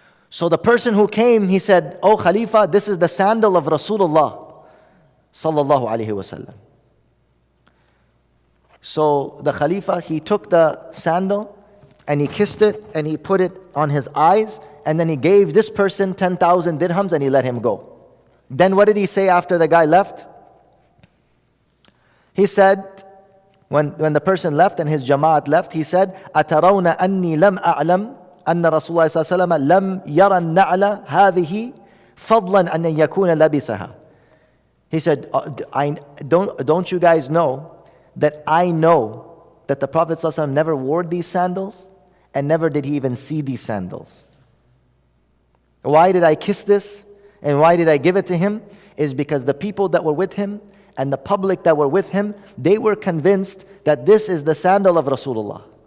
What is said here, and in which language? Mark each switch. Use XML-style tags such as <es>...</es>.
<en>So the person who came, he said, "Oh Khalifa, this is the sandal of Rasulullah sallallahu alaihi wasallam." So the Khalifa, he took the sandal and he kissed it and he put it on his eyes, and then he gave this person 10,000 dirhams and he let him go. Then what did he say after the guy left? He said, when the person left and his jama'at left, he said,</en> <ar>أَتَرَوْنَ أَنِّي لَمْ أَعْلَمْ أَنَّ رَسُولَ اللَّهِ صَلَّى اللَّهُ عَلَيْهِ وسلم لَمْ يَرَ النَّعْلَ هَذِهِ فَضْلًا أَنْ يَكُونَ لَبِسَهَا.</ar> <en>He said, don't you guys know that I know that the Prophet ﷺ never wore these sandals, and never did he even see these sandals. Why did I kiss this and why did I give it to him? Is because the people that were with him and the public that were with him, they were convinced that this is the sandal of Rasulullah.</en>